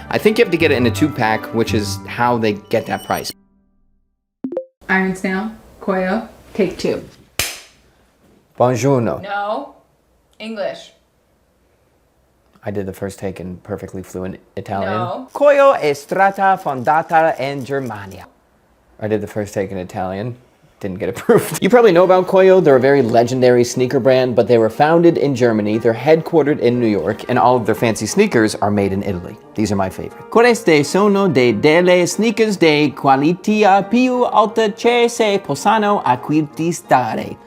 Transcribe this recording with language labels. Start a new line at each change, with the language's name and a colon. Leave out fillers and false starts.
English: I think you have to get it in a 2-pack, which is how they get that price. Iron Snail, Koio, take 2.
Italian: Buongiorno.
English: No. English. I did the first take in perfectly fluent Italian. No.
Italian: Koio è stata fondata in Germania.
English: I did the first take in Italian. Didn't get approved. You probably know about Koio. They're a very legendary sneaker brand, but they were founded in Germany. They're headquartered in New York, and all of their fancy sneakers are made in Italy. These are my favorite.
Italian: Queste sono delle sneakers di qualità più alta che si possano acquistare.